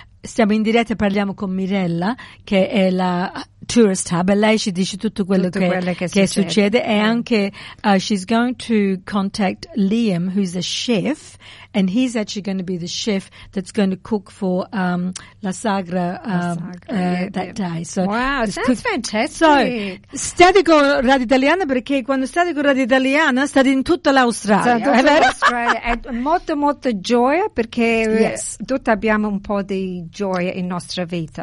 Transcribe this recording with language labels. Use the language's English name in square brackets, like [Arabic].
[Italian] Siamo in diretta e parliamo con Mirella, che è la tourist hub, e lei ci dice tutto quello, tutto quello che succede. E anche [English] she's going to contact Liam, who's a chef, and he's actually going to be the chef that's going to cook for La Sagra. That day. So sounds fantastic. [Italian] So state con Radio Italiana, perché quando state con Radio Italiana state in tutta l'Australia. È molto molto gioia, perché tutti abbiamo un po' di gioia in nostra vita.